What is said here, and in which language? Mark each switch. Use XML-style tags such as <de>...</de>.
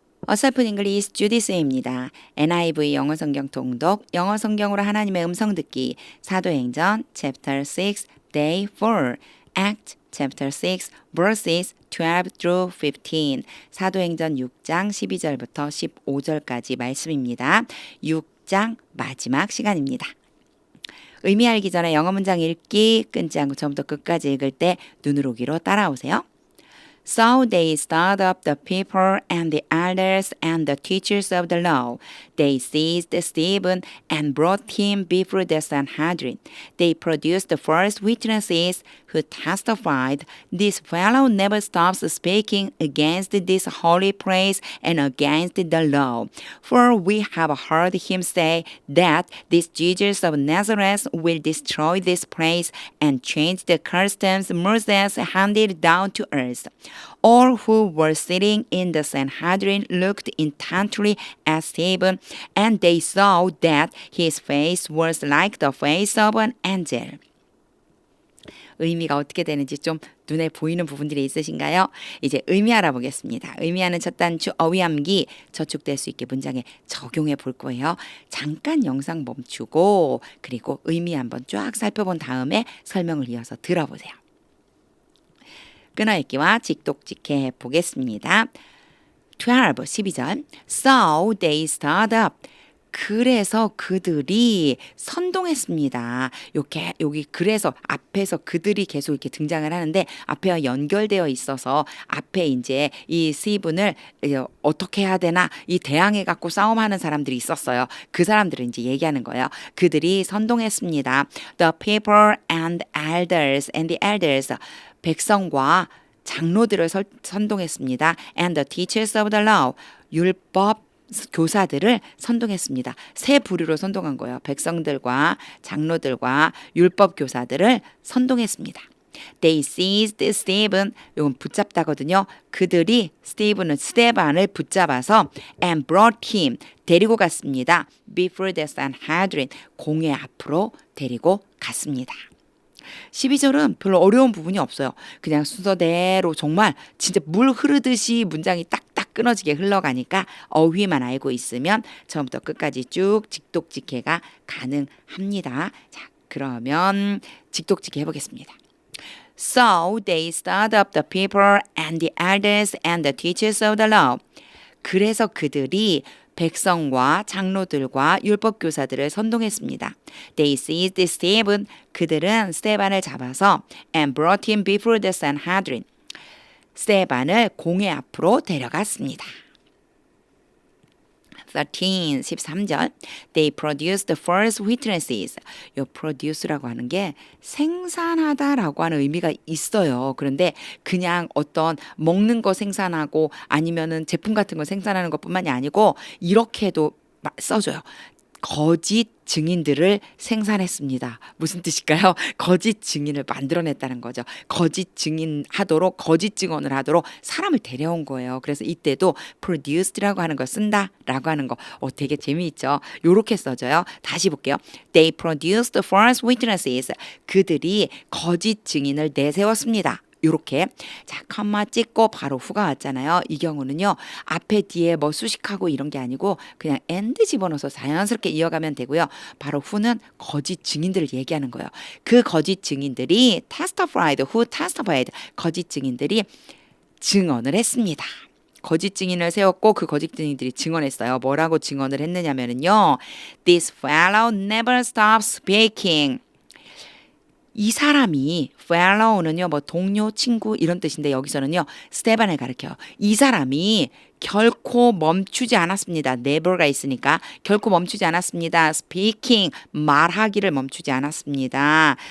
<ko>어설픈 잉글리시 주디스입니다. NIV 영어 성경 통독, 영어 성경으로 하나님의 음성 듣기, 사도행전 Chapter 6, Day 4,</ko> <en>Act Chapter 6, verses 12 through 15,</en> <ko>사도행전 6장 12절부터 15절까지 말씀입니다. 6장 마지막 시간입니다. 의미 알기 전에 영어 문장 읽기 끊지 않고 처음부터 끝까지 읽을 때 눈으로 귀로 따라오세요.</ko> <en>So they stirred up the people and the elders and the teachers of the law. They seized Stephen and brought him before the Sanhedrin. They produced the false witnesses who testified, "This fellow never stops speaking against this holy place and against the law. For we have heard him say that this Jesus of Nazareth will destroy this place and change the customs Moses handed down to us." All who were sitting in the Sanhedrin looked intently at Stephen, and they saw that his face was like the face of an angel.</en> <ko>의미가 어떻게 되는지 좀 눈에 보이는 부분들이 있으신가요? 이제 의미 알아보겠습니다. 의미하는 첫 단추 어휘함기 저축될 수 있게 문장에 적용해 볼 거예요. 잠깐 영상 멈추고 그리고 의미 한번 쫙 살펴본 다음에 설명을 이어서 들어보세요. 끊어읽기와 직독직해 보겠습니다.</ko> <en>12절 So they stood up.</en> <ko>그래서 그들이 선동했습니다. 이렇게 여기 그래서 앞에서 그들이 계속 이렇게 등장을 하는데 앞에와 연결되어 있어서 앞에 이제 이 스티븐을 어떻게 해야 되나 이 대항해 갖고 싸움하는 사람들이 있었어요. 그 사람들은 이제 얘기하는 거예요. 그들이 선동했습니다.</ko> <en>The people and the elders</en> <ko>백성과 장로들을 선동했습니다.</ko> <en>And the teachers of the law</en> <ko>율법 교사들을 선동했습니다. 세 부류로 선동한 거예요. 백성들과 장로들과 율법 교사들을 선동했습니다.</ko> <en>They seized Stephen.</en> <ko>이건 붙잡다거든요. 그들이 스테반을 붙잡아서</ko> <en>and brought him.</en> <ko>데리고 갔습니다.</ko> <en>Before the Sanhedrin.</en> <ko>공회 앞으로 데리고 갔습니다. 12절은 별로 어려운 부분이 없어요. 그냥 순서대로 정말 진짜 물 흐르듯이 문장이 딱딱 끊어지게 흘러가니까 어휘만 알고 있으면 처음부터 끝까지 쭉 직독직해가 가능합니다. 자, 그러면 직독직해 해보겠습니다.</ko> <en>So they stirred up the people and the elders and the teachers of the law.</en> <ko>그래서 그들이 백성과 장로들과 율법교사들을 선동했습니다.</ko> <en>They seized Stephen.</en> <ko>그들은 스테반을 잡아서</ko> <en>and brought him before the Sanhedrin.</en> <ko>스테반을 공회 앞으로 데려갔습니다.</ko> <en>13절 They produced the false witnesses.</en> <ko>이 produce라고 하는 게 생산하다라고 하는 의미가 있어요. 그런데 그냥 어떤 먹는 거 생산하고 아니면은 제품 같은 거 생산하는 것뿐만이 아니고 이렇게도 써줘요. 거짓 증인들을 생산했습니다. 무슨 뜻일까요? 거짓 증인을 만들어냈다는 거죠. 거짓 증언을 하도록 사람을 데려온 거예요. 그래서 이때도 produced라고 하는 거 쓴다라고 하는 거 되게 재미있죠. 요렇게 써져요. 다시 볼게요.</ko> <en>They produced false witnesses.</en> <ko>그들이 거짓 증인을 내세웠습니다. 요렇게 자 컴마 찍고 바로 후가 왔잖아요. 이 경우는요. 앞에 뒤에 뭐 수식하고 이런 게 아니고 그냥 and 집어넣어서 자연스럽게 이어가면 되고요. 바로 후는 거짓 증인들을 얘기하는 거예요. 그 거짓 증인들이</ko> <en>who testified</en> <ko>거짓 증인들이 증언을 했습니다. 거짓 증인을 세웠고 그 거짓 증인들이 증언했어요. 뭐라고 증언을 했느냐면요.</ko> <en>This fellow never stops speaking.</en> <ko>이 사람이 fellow는요 뭐 동료, 친구 이런 뜻인데 여기서는요 스테반을 가리켜요. 이 사람이 결코 멈추지 않았습니다. never가 있으니까 결코 멈추지 않았습니다. speaking 말하기를 멈추지 않았습니다.</ko>